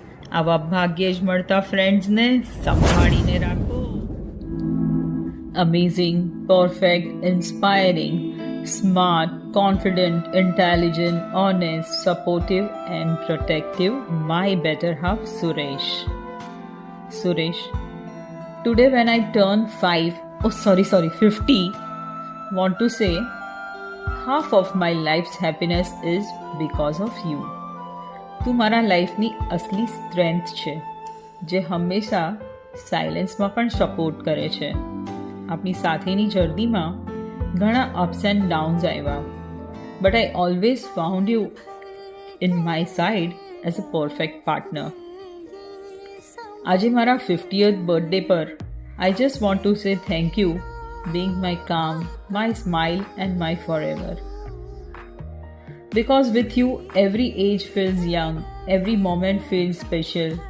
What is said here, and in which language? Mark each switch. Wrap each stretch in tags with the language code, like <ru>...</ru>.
<gu>આવા ભાગ્યે જ મળતા ફ્રેન્ડ્સને સંભાળીને રાખો.</gu> <en>Amazing, perfect, inspiring, smart, confident, intelligent, honest, supportive and protective, my better half Suresh. Today when I turn 50, want to say half of my life's happiness is because of you.</en> <gu>તું મારા લાઈફની અસલી strength છે, જે હંમેશા સાયલેન્સમાં પણ support કરે છે. આપણી સાથેની જર્નીમાં ઘણા અપ્સ એન્ડ ડાઉન્સ આવ્યા,</gu> <en>But I always found you in my side as a perfect partner.</en> <gu>આજે મારા 50th બર્થડે પર</gu> <en>I just want to say thank you being my calm, my smile and my forever. Because with you every age feels young, every moment feels special.</en>